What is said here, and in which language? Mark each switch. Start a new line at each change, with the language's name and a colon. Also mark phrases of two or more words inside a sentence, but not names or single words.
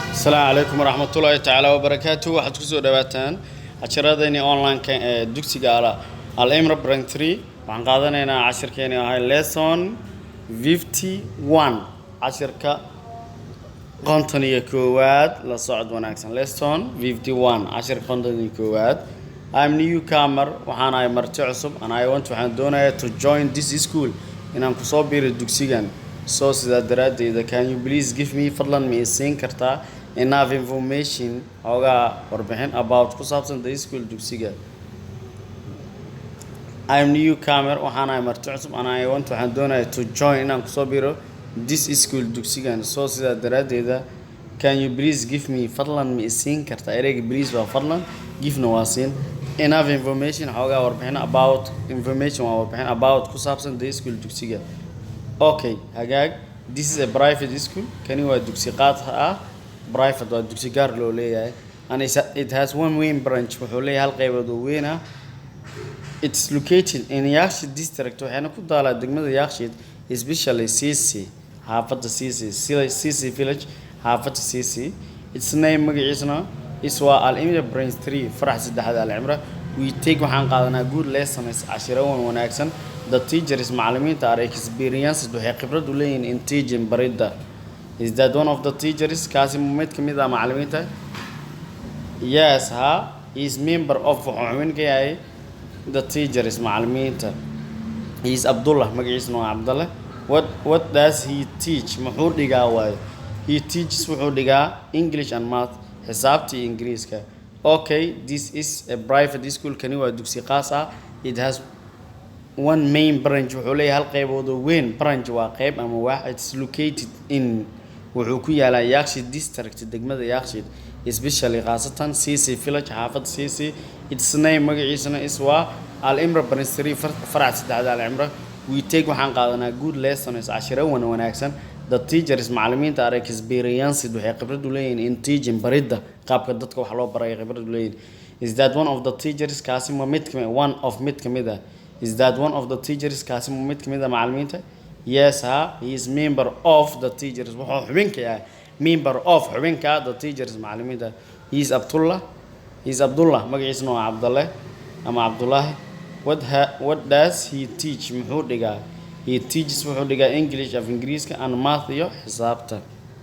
Arabic: السلام عليكم ورحمة الله تعالى وبركاته.
Somali: waxaad ku soo dhawaataan casharadeenii online-ka ee dugsiga Al-Imra Brand 3 waxaan qaadanaynaa casharkeeni ahay lesson 51 casharka qontoniga koowaad la socod wanaagsan lesson 51 casharka qontoniga koowaad.
English: I'm newcomer
Somali: waxaan ahay marti cusub
English: and I want
Somali: waxaan doonayaa
English: to join this school
Somali: inaan ku soo biiro dugsigan. So sidaa daraadeeda
English: can you please give me
Somali: fadlan ma siin kartaa
English: enough information
Somali: oga warbixin about ku saabsan
English: the school
Somali: dugsiga.
English: I'm newcomer
Somali: waxaan ahay marti cusub
English: and I want
Somali: waxaan doonayaa
English: to join
Somali: inaan ku soo biiro
English: this school
Somali: dugsigan. So sidaa daraadeeda
English: can you please give me
Somali: fadlan ma siin kartaa ereyga please waa fadlan give na waa siin
English: enough information
Somali: oga warbixin
English: about information
Somali: waa warbixin about ku saabsan
English: the school
Somali: dugsiga. Okay, hagaag
English: this is a private school
Somali: kani waa dugsi qaad ah private waa dugsi gaar loo leeyahay
English: and it has one main branch
Somali: wuxuu leeyahay hal qaybood oo weyn ah.
English: It's located in Yakshiid district
Somali: waxaana ku daalaa degmada Yakshiid especially Sisi xaafadda Sisi village xaafadda Sisi.
English: Its name
Somali: magaciisana is waa Al-Imra Brand 3 farax saddexaad Al-Imra.
English: We take
Somali: waxaan qaadanaa
English: good lessons
Somali: cashiro wanaagsan.
English: The teachers
Somali: macallimiinta
English: are experienced
Somali: waxay khibrad u leeyihiin
English: in teaching
Somali: baridda.
English: Is that one of the teachers
Somali: kaasi mid ka mid ah macallimiinta?
English: Yes, he is member of
Somali: xubin ka yahay
English: the teachers macallimiinta. He is Abdullah
Somali: magaciisana waa Abdullah.
English: What does he teach?
Somali: Muxuu dhigaa waay?
English: He teaches
Somali: wuxuu dhigaa
English: English and math
Somali: xisaabta Ingiriiska.
English: Okay, this is a private school
Somali: kani waa dugsi qaas ah.
English: It has one main branch
Somali: wuxuu leeyahay hal qaybood oo weyn. Branch waa qayb ama wax.
English: It's located in
Somali: wuxuu ku yaalaa Yakshiid district degmada Yakshiid especially qaasatan Sisi village xaafadda Sisi.
English: Its name
Somali: magaciisana is waa Al-Imra Brand 3 farac saddexaad Al-Imra.
English: We take
Somali: waxaan qaadanaa
English: good lessons
Somali: cashiro wanaagsan.
English: The teachers
Somali: macallimiinta
English: are experienced
Somali: waxay khibrad u leeyihiin
English: in teaching
Somali: baridda qaabka dadka wax loo barayo khibrad u leeyihiin.
English: Is that one of the teachers
Somali: kaasi ma mid ka mid ah?
English: Is that one of the teachers
Somali: kaasi ma mid ka mid ah macallimiinta?
English: Yes, he is member of the teachers
Somali: wuxuu xubin ka yahay
English: member of xubinka the teachers macallimiinta. He is
Somali: Abdullah magaciisana waa Abdullah ama Abdullahi.
English: What does he teach?
Somali: Muxuu dhigaa?
English: He teaches
Somali: wuxuu dhigaa
English: English of Ingiriiska and math
Somali: iyo xisaabta.